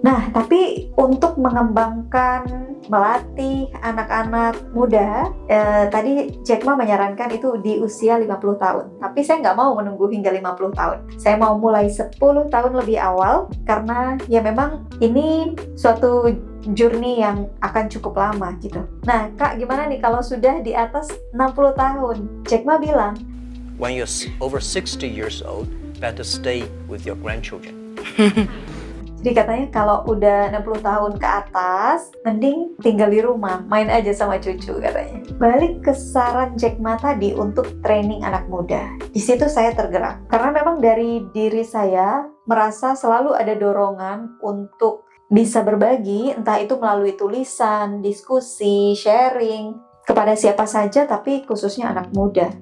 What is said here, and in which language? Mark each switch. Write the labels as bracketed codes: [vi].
[id] Nah, tapi untuk mengembangkan, melatih anak-anak muda, tadi Jack Ma menyarankan itu di usia 50 tahun. Tapi saya nggak mau menunggu hingga 50 tahun. Saya mau mulai 10 tahun lebih awal, karena ya memang ini suatu journey yang akan cukup lama gitu. Nah, Kak, gimana nih kalau sudah di atas 60 tahun? Jack Ma bilang, [en] When you're over 60 years old, better stay with your grandchildren. [id] jadi katanya kalau udah 60 tahun ke atas, mending tinggal di rumah, main aja sama cucu katanya. Balik ke saran Jack Ma tadi untuk training anak muda. Di situ saya tergerak. Karena memang dari diri saya merasa selalu ada dorongan untuk bisa berbagi, entah itu melalui tulisan, diskusi, sharing, kepada siapa saja, tapi khususnya anak muda.